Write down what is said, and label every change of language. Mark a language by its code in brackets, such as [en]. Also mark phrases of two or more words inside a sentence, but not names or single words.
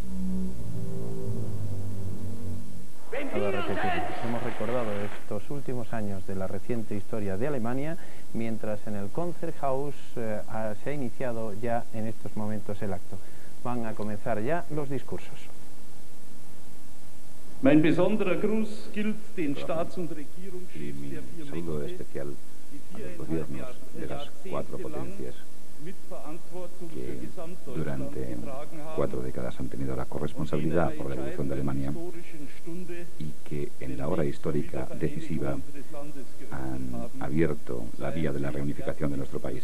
[es] Hemos recordado estos últimos años de la reciente historia de Alemania, mientras en el Konzerthaus se ha iniciado ya en estos momentos el acto. Van a comenzar ya los discursos. [de] Mein besonderer Gruß gilt den Staats- und Regierungschefs der vier [es] saludo especial a los gobiernos de las 4 potencias que durante 4 décadas han tenido la corresponsabilidad por la evolución de Alemania y que en la hora histórica decisiva han abierto la vía de la reunificación de nuestro país.